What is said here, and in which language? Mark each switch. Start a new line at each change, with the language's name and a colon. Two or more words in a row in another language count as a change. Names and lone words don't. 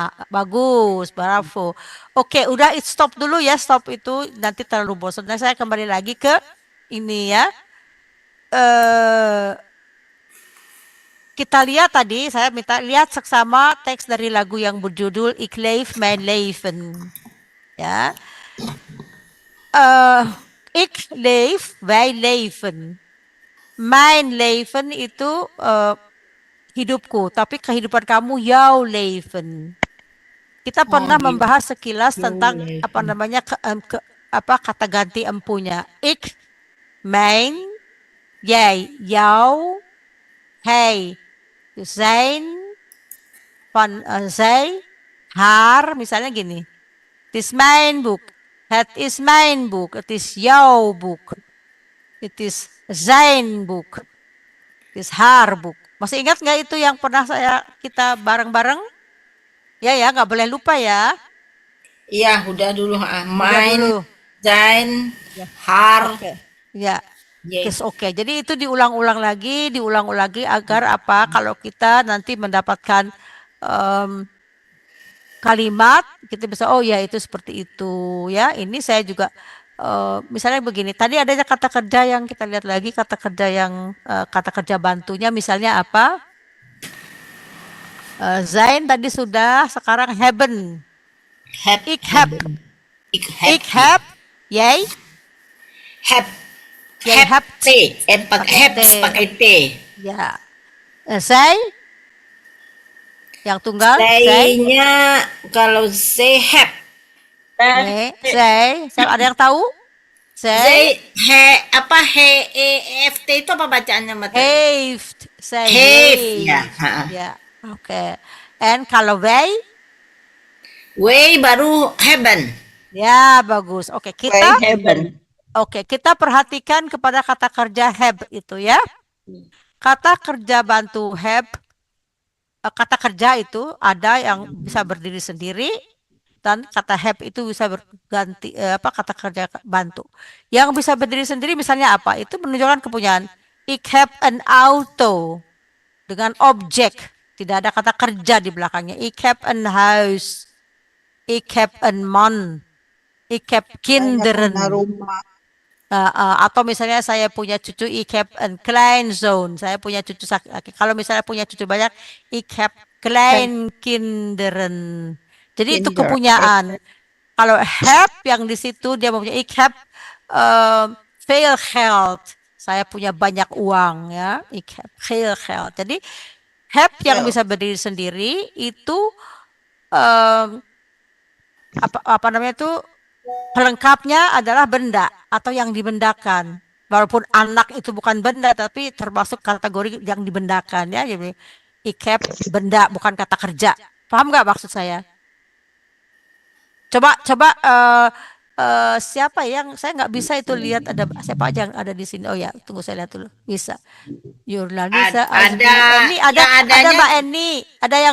Indonesian: Bagus, bravo. Oke, udah stop dulu ya, stop itu nanti terlalu bosan. Nah, saya kembali lagi ke ini ya. Kita lihat tadi, saya minta lihat seksama teks dari lagu yang berjudul Ik leef mijn leven.
Dutch: Ya. Ik leef, wij leven. Mijn leven
Indonesian: itu hidupku, tapi kehidupan kamu
Dutch: jouw leven.
Indonesian: Kita pernah membahas sekilas tentang apa namanya kata ganti empunya.
Dutch: Ik, mijn, jij, jou, hij, zijn, van zij, haar,
Indonesian: misalnya gini.
Dutch: Het is mijn boek. Het is mijn boek. Het is jouw boek. Het is zijn boek. Het is haar boek.
Indonesian: Masih ingat nggak itu yang pernah kita bareng-bareng? Ya, nggak boleh lupa ya. Iya, udah dulu. Udah
Dutch: Mein,
Indonesian: dulu.
Dutch: zijn, haar.
Indonesian: Ya. Yes. Oke. Jadi itu diulang-ulang lagi agar apa? Kalau kita nanti mendapatkan kalimat, kita bisa oh ya itu seperti itu ya. Ini saya juga misalnya begini. Tadi ada kata kerja yang kita lihat lagi, kata kerja yang kata kerja bantunya misalnya apa? Zijn tadi sudah, sekarang hebben.
Dutch: Heb. Ik heb. Ik heb. Ik heb. Jij? Heb. Jij hebt. T. Heb T.
Indonesian: pakai T. Ya. Zij? Yang tunggal? Zij? Saya-nya kalau saya heb.
Dutch: Nee, zij.
Indonesian: Ada yang tahu? Zij? Saya F T itu apa bacaannya Mbak?
Dutch: Heeft. Zij Heeft, heeft.
Indonesian: ya. Ya. Oke. En kalau wij? Wij baru hebben. Ya, bagus. Oke, kita
English: Heaven.
Indonesian: Oke, kita perhatikan kepada kata kerja have itu ya. Kata kerja bantu have, kata kerja itu ada yang bisa berdiri sendiri dan kata have itu bisa berganti kata kerja bantu. Yang bisa berdiri sendiri misalnya apa? Itu menunjukkan kepunyaan.
Dutch: Ik heb een auto
Indonesian: dengan objek, tidak ada kata kerja di belakangnya.
Dutch: Ik heb een huis. Ik heb een man. Ik heb kinderen.
Indonesian: Saya punya rumah. Atau misalnya saya punya cucu,
Dutch: ik heb een kleinzoon.
Indonesian: Saya punya cucu laki. Kalau misalnya punya cucu banyak,
Dutch: ik heb kleinkinderen.
Indonesian: Jadi itu
Dutch: Kinder.
Indonesian: kepunyaan. Kalau heb yang di situ dia mempunyai
Dutch: ik heb veel geld.
Indonesian: Saya punya banyak uang ya.
Dutch: Ik heb veel geld.
Indonesian: Jadi heb yang bisa berdiri sendiri itu apa namanya itu pelengkapnya adalah benda atau yang dibendakan. Walaupun anak itu bukan benda tapi termasuk kategori yang dibendakan ya. Jadi
Dutch: ik heb
Indonesian: benda bukan kata kerja. Paham nggak maksud saya? Coba siapa yang saya nggak bisa itu lihat ada siapa aja yang ada di sini. Oh ya, tunggu saya lihat dulu. Bisa. Yurlan bisa. Ada. Ini ada Mbak Eni, ada yang